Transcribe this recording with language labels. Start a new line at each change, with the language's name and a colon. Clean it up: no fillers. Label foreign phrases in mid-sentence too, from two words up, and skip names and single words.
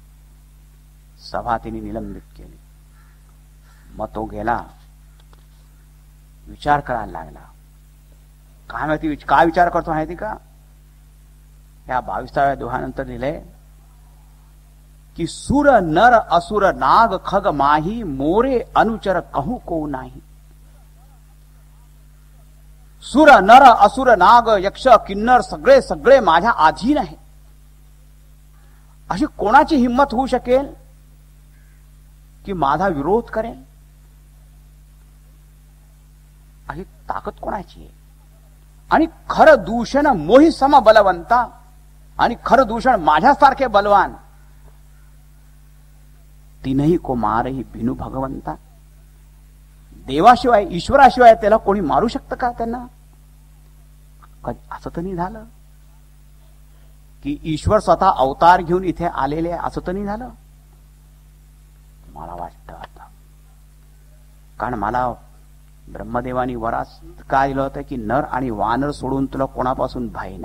Marathi: सभा तिने निलंबित केली. मग तो गेला, विचार करायला लागला. काय माहिती काय विचार करतो माहिती का? या 22व्या दोहानंतर लिहिलंय की
Awadhi: सुर नर असुर नाग खग माही मोरे अनुचर कहू को नाही.
Marathi: सुर नर असुर नाग यक्ष किन्नर सगळे सगळे माझ्या अधीन आहे. अशी कोणाची हिंमत होऊ शकेल की माझा विरोध करेल? अशी ताकद कोणाची आहे? आणि
Awadhi: खरं दूषण मोही सम बलवंता,
Marathi: आणि खरं दूषण माझ्यासारखे बलवान,
Awadhi: तीनही को मारही बिनु भगवंता.
Marathi: देवाशिवाय ईश्वराशिवाय त्याला कोणी मारू शकतं का? त्यांना असं तर नाही झालं की ईश्वर स्वतः अवतार घेऊन इथे आलेले, असं तर नाही झालं. मला वाटतं आता, कारण मला ब्रह्मदेवानी वरास काय दिलं होतं की नर आणि वानर सोडून तुला कोणापासून भय नाही.